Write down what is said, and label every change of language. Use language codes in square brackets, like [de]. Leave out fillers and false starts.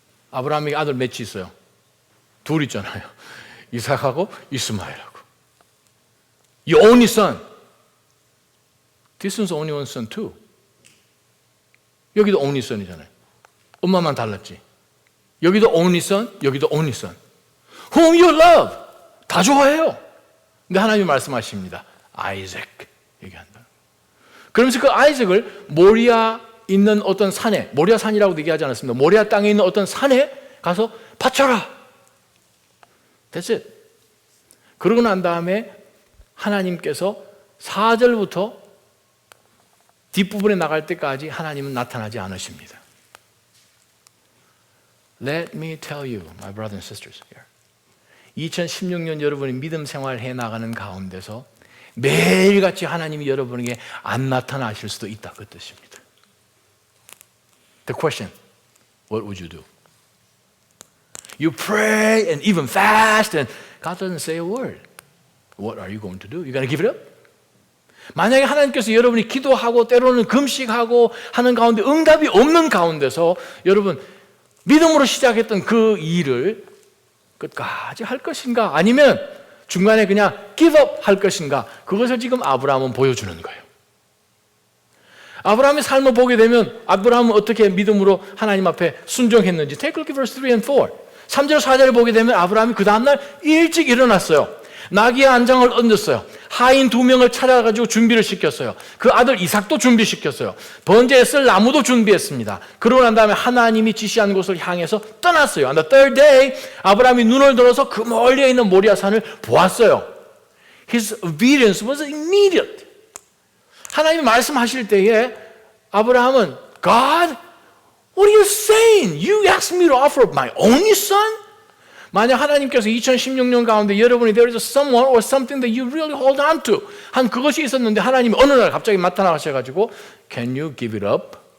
[ko] 아브라함에게 아들 몇이 있어요? 둘 있잖아요. 이삭하고 이스마엘하고. [en] Your only son. This one's only one son too. [ko] 여기도 [en] only son [ko] 이잖아요. 엄마만 달랐지. 여기도 [en] only son, [ko] 여기도 only son. [en] Whom you love. [ko] 다 좋아해요. 근데 하나님이 말씀하십니다. Isaac 얘기한다. 그러면서 그 아이작을 모리아 있는 어떤 산에, 모리아 산이라고 얘기하지 않았습니다. 모리아 땅에 있는 어떤 산에 가서 바쳐라. [en] That's it. [ko] 그러고 난 다음에 하나님께서 4절부터 뒷부분에 나갈 때까지 하나님은 나타나지 않으십니다. [en] Let me tell you, my brothers and sisters here. [ko] 2016년 여러분이 믿음 생활 해 나가는 가운데서 매일같이 하나님이 여러분에게 안 나타나실 수도 있다, 그 뜻입니다. [en] The question, what would you do? You pray and even fast and God doesn't say a word. What are you going to do? You gonna give it up? [ko] 만약에 하나님께서 여러분이 기도하고 때로는 금식하고 하는 가운데 응답이 없는 가운데서 여러분 믿음으로 시작했던 그 일을 끝까지 할 것인가? 아니면 중간에 그냥 [en] give up [ko] 할 것인가? 그것을 지금 아브라함은 보여주는 거예요. 아브라함의 삶을 보게 되면 아브라함은 어떻게 믿음으로 하나님 앞에 순종했는지 [en] Take a look at verse 3 and 4. [ko] 3절 4절을 보게 되면 아브라함이 그 다음날 일찍 일어났어요. 나귀의 안장을 얹었어요. 하인 2명을 찾아가지고 준비를 시켰어요. 그 아들 이삭도 준비시켰어요. 번제에 쓸 나무도 준비했습니다. 그러고 난 다음에 하나님이 지시한 곳을 향해서 떠났어요. [en] On the third day, [ko] 아브라함이 눈을 들어서 그 멀리에 있는 모리아산을 보았어요. [en] His obedience was immediate. [ko] 하나님이 말씀하실 때에 아브라함은 [en] God, what are you saying? You asked me to offer up my only son? [ko] 만약 하나님께서 2016년 가운데 여러분이 [en] there is someone or something that you really hold on to [ko] 한 그것이 있었는데 하나님이 어느 날 갑자기 나타나셔가지고 [en] Can you give it up?